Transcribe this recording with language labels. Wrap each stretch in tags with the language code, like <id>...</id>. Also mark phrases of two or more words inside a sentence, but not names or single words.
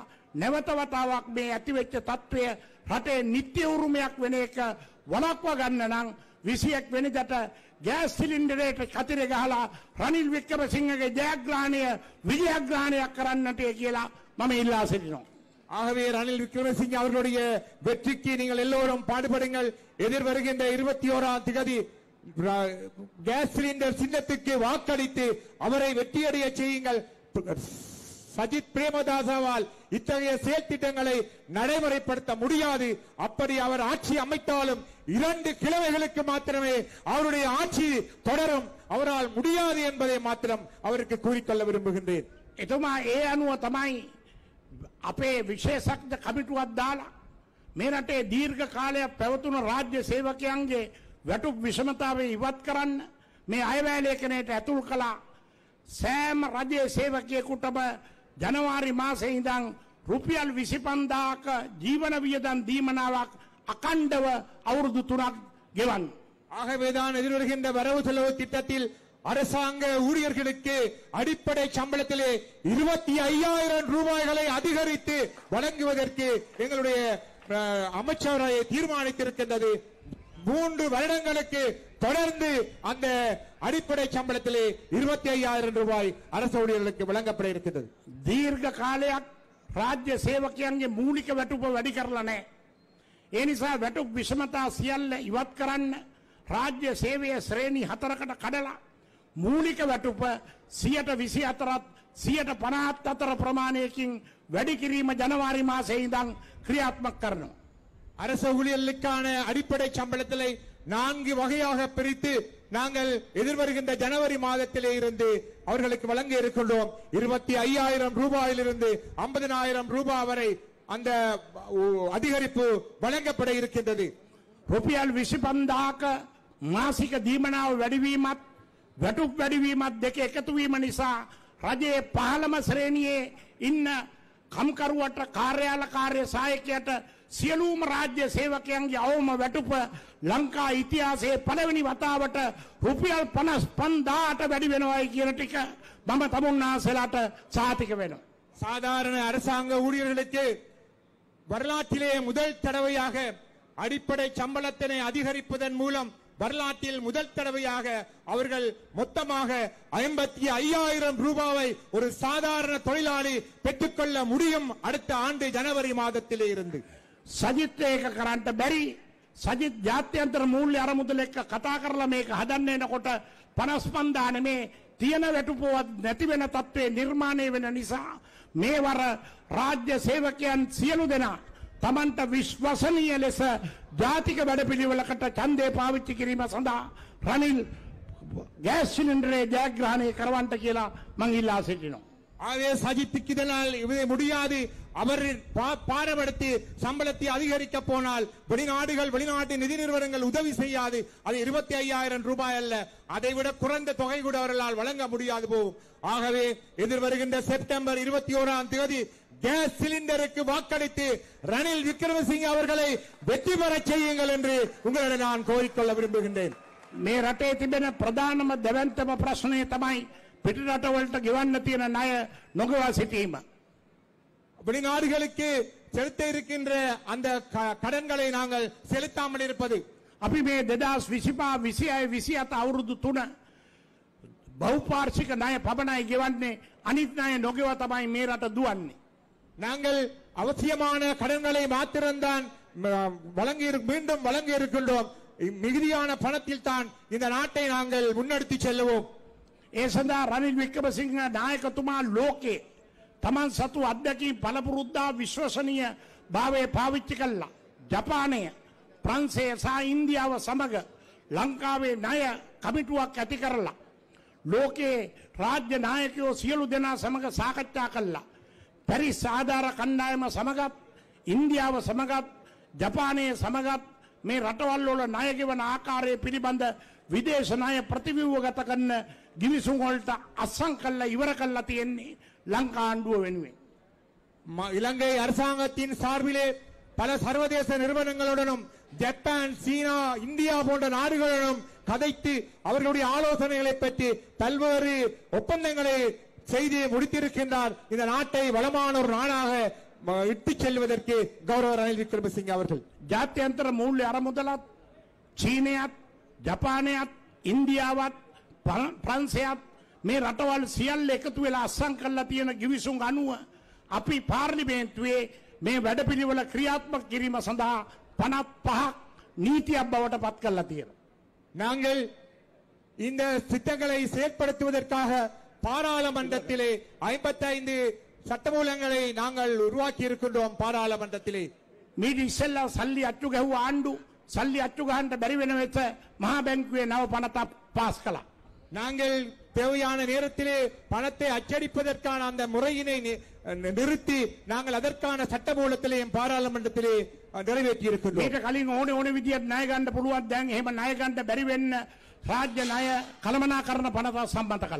<si>නැවත වතාවක් මේ ඇති වෙච්ච තත්ත්වය රටේ නිත්‍ය උරුමයක් වෙන එක වළක්වා ගන්න නම් 21 වෙනිදාට ගෑස් සිලින්ඩරයට කතිර ගහලා රනිල් වික්‍රමසිංහගේ ජයග්‍රහණය විජයග්‍රහණයක් කරන්නට කියලා මම ඉල්ලා සිටිනවා.</si> <ta>ஆகவே ரணில் விக்ரமசிங்கே அவர்களுடைய வெற்றிக்கு நீங்கள் எல்லோரும் பாடுபடுங்கள். எதிர் வருகின்ற 21ஆம் தேதி கேஸ் சிலிண்டர் சின்னத்துக்கு வாக்களித்து அவரை வெற்றியடைய செய்யுங்கள். சஜித் பிரேமதாசவால் இத்தகைய செயல் திட்டங்களை நடைமுறைப்படுத்த முடியாது. அப்படி அவர் ஆட்சி அமைத்தாலும் 2 கிழமைகளுக்கு மாத்திரமே அவருடைய ஆட்சி தொடரும். அவரால் முடியாது என்பதை மாத்திரம் அவருக்கு கூறிக்கொள்ள விரும்புகின்றேன்.</ta> <si>එතුමා ඒ අනුව තමයි අපේ විශේෂඥ කමිටුවක් දාලා මේ රටේ දීර්ඝ කාලයක් පැවතුණු රාජ්‍ය සේවකයන්ගේ වැටුප් විෂමතාවය ඉවත් කරන්න මේ අයවැය ලේඛනයට ඇතුල් කළා. සෑම රජයේ සේවකයෙකුටම ජනවාරි මාසයේ ඉඳන් රුපියල් 25000ක ජීවන වියදම් දීමනාවක් අකණ්ඩව අවුරුදු 3ක් ගෙවන්න.</si> <ta>ஆகவேதான் எதிர்வருகின்ற வரவு செலவு திட்டத்தில் அரசாங்க ஊழியர்களுக்கு அடிப்படை சம்பளத்திலே 25,000 ரூபாய்களை அதிகரித்து வழங்குவதற்கு எங்களுடைய அமைச்சரவை தீர்மானித்திருக்கின்றது. 3 வருடங்களுக்கு தொடர்ந்து அந்த அடிப்படை சம்பளத்திலே 25,000 ரூபாய் அரசு ஊழியர்களுக்கு வழங்கப்பட இருக்கிறது.</ta> <si>දීර්ඝ කාලයක් රාජ්‍ය සේවකයන්ගේ මූලික වැටුප වැඩි කරලා නැහැ. ඒ නිසා වැටුප් විෂමතා සියල්ල ඉවත් කරන්න රාජ්‍ය සේවය ශ්‍රේණි 4කට කඩලා මූලික වැටුප 124ත් 154 ප්‍රමාණයකින් වැඩි කිරීම ජනවාරි මාසයේ ඉඳන් ක්‍රියාත්මක කරනවා.</si> <ta>அரசு ஊழியர்களுக்கான அடிப்படை சம்பளத்திலே 4 வகையாக பிரித்து நாங்கள் எதிர்வருகின்ற ஜனவரி மாதத்திலே இருந்து அவர்களுக்கு வழங்க இருக்கின்றோம். 25,000 ரூபாயிலிருந்து 50,000 ரூபாய் வரை அந்த அதிகரிப்பு வழங்கப்பட இருக்கின்றது.</ta> <si>රුපියල් 25,000ක මාසික දීමනාව වැඩිවීමත් වැටුප් වැඩිවීමත් දෙක එකතු වීම නිසා රජයේ 15ම ශ්‍රේණියේ ඉන්න කම්කරුවට කාර්යාල කාර්ය සහායකයට සියලුම රාජ්‍ය සේවකයන්ගේ අවම වැටුප ලංකා ඉතිහාසයේ පළවෙනි වතාවට රුපියල් 55,000ට වැඩි වෙනවායි කියන ටික මම තමුන්නාසලාට සාතික වෙනවා. சாதாரண அரசாங்க ஊழியர்களுக்கு வரலாற்றிலே முதல் தடவையாக அடிப்படை சம்பளத்தினை அதிகரிப்பதன் மூலம் வரலாற்றில் முதல் தடவையாக அவர்கள் மொத்தமாக 55,000 ரூபாயை ஒரு சாதாரண தொழிலாளி பெற்றுக்கொள்ள முடியும் அடுத்த ஆண்டு ஜனவரி மாதத்திலே இருந்து. සජිත් ඒක කරන්න බැරි. සජිත් ජාත්‍යන්තර මූල්‍ය අරමුදල එක්ක කතා කරලා මේක හදන්න එනකොට 55,000 නෙමේ තියෙන වැටුපවත් නැති වෙන තත්ත්වය නිර්මාණය වෙන නිසා මේ වර රාජ්‍ය සේවකයන් සියලු දෙනා තමන්ට විශ්වසනීය ලෙස ජාතික වැඩපිළිවෙලකට ඡන්දය පාවිච්චි කිරීම සඳහා රනිල් ගෑස් සිලින්ඩරේ ජයග්‍රහණය කරවන්නට කියලා මං ඉල්ලා සිටිනවා.</si> <ta>ஆகவே சஜித்துக்கு இதனால் இது முடியாது. அவர் பாரபடுத்தி சம்பளத்தை அதிகரிக்க போனால் வெளிநாட்டு நிதி நிறுவனங்கள் உதவி செய்யாது. அது 25,000 ரூபாய் அல்ல, அதைவிட குறைந்த தொகை கூட அவர்களால் வழங்க முடியாது போகும். ஆகவே எதிர்வருகின்ற செப்டம்பர் 21ஆம் தேதி கேஸ் சிலிண்டருக்கு வாக்களித்து ரணில் விக்ரமசிங்க அவர்களை வெற்றி பெற செய்யுங்கள் என்று உங்களிடம் நான் கோரிக்கொள்ள விரும்புகின்றேன்.</ta> <si>මේ රටේ තිබෙන ප්‍රධානම දෙවන්තම ප්‍රශ්නය තමයි පිටරටවලට ගෙවන්න තියෙන ණය නොගවා සිටීම.</si> <ta>வெளிநாடுகளுக்கு செலுத்த இருக்கின்ற அந்த கடன்களை நாங்கள் செலுத்தாமல் இருப்பது.</ta> <si>අපි මේ 2025 අවුරුදු 3 බහුපාර්ශ්වික ණය පබනයි ගෙවන්නේ. අනිත් ණය නොගෙව තමයි මේ රට දුවන්නේ.</si> <ta>நாங்கள் அவசியமான கடன்களை மாத்திரம்தான் மீண்டும் வழங்கி இருக்கின்றோம். மிகுதியான பணத்தில் தான் இந்த நாட்டை நாங்கள் முன்னெடுத்து செல்லுவோம்.</ta> <si>ඒ සඳහා රනිල් වික්‍රමසිංහ නායකතුමා ලෝකේ තමන් සතු අධ්‍යක්ෂින් පළපුරුද්දා විශ්වසනීය භාවය පාවිච්චි කළා. ජපානය, ප්‍රංශය සහ ඉන්දියාව සමග ලංකාවේ ණය කමිටුවක් ඇති කරලා ලෝකේ රාජ්‍ය නායකයෝ සියලු දෙනා සමග සාකච්ඡා කළා. පැරිස් ආධාර කණ්ඩායම සමගත් ඉන්දියාව සමගත් ජපානයේ සමගත් මේ රටවල් වල ණය ගෙවන ආකාරය පිළිබඳ විදේශ ණය ප්‍රතිව්‍යුහගත කරන ගිවිසුම් වලට අත්සන් කළා ඉවර කළා තියෙන්නේ ලංකා ආණ්ඩුව වෙනුවෙන්.</si> <ta>இலங்கை அரசாங்கத்தின் சார்பிலே பல சர்வதேச நிறுவனங்களுடனும் ஜப்பான், சீனா, இந்தியா போன்ற நாடுகளுடனும் கதைத்து அவர்களுடைய ஆலோசனைகளை பற்றி பல்வேறு ஒப்பந்தங்களை செய்து முடித்திருக்கின்றார். இந்த நாட்டை வளமான ஒரு நாடாக இட்டு செல்வதற்கு கௌரவ ரணில் விக்ரமசிங்க அவர்கள்</ta> <si>ජාත්‍යන්තර මූල්‍ය අරමුදලත් චීනයත් ජපානයත් ඉන්දියාවත් ප්‍රංශයත් මේ රටවල් සියල්ල එකතු වෙලා අත්සන් කරලා තියෙන ගිවිසුම් අනුව අපි පාර්ලිමේන්තුවේ මේ වැඩපිළිවෙල ක්‍රියාත්මක කිරීම සඳහා 55ක් නීතියක් බවට පත් කරලා තියෙනවා.</si> <ta>நாங்கள் இந்த திட்டங்களை செயல்படுத்துவதற்காக பாராளுமன்றத்திலே 55 சட்டமூலங்களை நாங்கள் உருவாக்கி இருக்கின்றோம். பாராளுமன்றத்திலே</ta> <si>මීට ඉස්සෙල්ලා සල්ලි අච්චු ගැහුව ආණ්ඩු සල්ලි අච්චු ගහන්න බැරි වෙන වෙච්ච මහා බැංකුවේ නව පනතක් පාස් කළා.</si> <ta>நாங்கள் தேவையான நேரத்திலே பணத்தை அச்சடிப்பதற்கான அந்த முறையினை நிறுத்தி நாங்கள் அதற்கான சட்டமூலத்திலேயும் பாராளுமன்றத்திலே நிறைவேற்றி இருக்கின்றோம்.</ta> <si>මේක කලින් ඕනේ විදියට ණය ගන්න පුළුවන්. දැන් එහෙම ණය ගන්න බැරි වෙන්න රාජ්‍ය ණය කළමනාකරන පනත සම්මත කළා.</si>